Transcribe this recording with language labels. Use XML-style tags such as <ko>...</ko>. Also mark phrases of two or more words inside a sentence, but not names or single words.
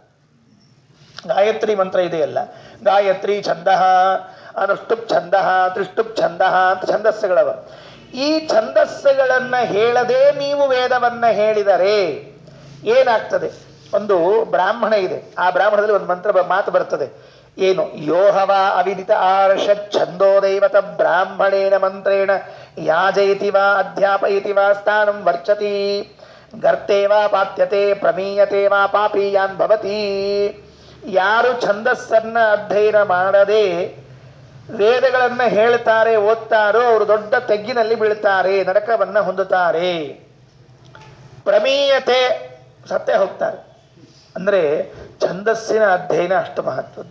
<kn>ಗಾಯತ್ರಿ ಮಂತ್ರ ಇದೆಯಲ್ಲ,</kn> <sa>ಗಾಯತ್ರಿ ಛಂದಃ, ಅನುಷ್ಟುಪ್ ಛಂದಃ, ತ್ರಿಷ್ಟುಪ್ ಛಂದಃ</sa> <kn>ಅಂತ ಛಂದಸ್ಸುಗಳವ. ಈ ಛಂದಸ್ಸುಗಳನ್ನ ಹೇಳದೆ ನೀವು ವೇದವನ್ನ ಹೇಳಿದರೆ ಏನಾಗ್ತದೆ? ಒಂದು ಬ್ರಾಹ್ಮಣ ಇದೆ, ಆ ಬ್ರಾಹ್ಮಣದಲ್ಲಿ ಒಂದು ಮಾತು ಬರ್ತದೆ. ಏನು?</kn> <sa>ಯೋಹವ ಅವಿದಿತ ಆರ್ಷ ಛಂದೋ ದೈವತ ಬ್ರಾಹ್ಮಣೇನ ಮಂತ್ರೇಣ ಯಾಜಯತಿ ವಾ ಅಧ್ಯಾಪಯತಿ ವಾ ಸ್ಥಾನಂ ವರ್ಚತಿ ಗರ್ತೆ ವಾ ಪಾತ್ಯತೆ ಪ್ರಮೀಯತೆ ವಾ ಪಾಪೀಯಾನ್ ಭವತಿ.</sa> <kn>ಯಾರು ಛಂದಸ್ಸನ್ನ ಅಧ್ಯಯನ ಮಾಡದೆ ವೇದಗಳನ್ನು ಹೇಳ್ತಾರೆ, ಓದ್ತಾರೋ ಅವರು ದೊಡ್ಡ ತೆಗ್ಗಿನಲ್ಲಿ ಬೀಳ್ತಾರೆ, ನರಕವನ್ನು ಹೊಂದುತ್ತಾರೆ. ಪ್ರಮೀಯತೆ ಸತ್ತೇ ಹೋಗ್ತಾರೆ. ಅಂದರೆ ಛಂದಸ್ಸಿನ ಅಧ್ಯಯನ ಅಷ್ಟು ಮಹತ್ವದ್ದು.</kn>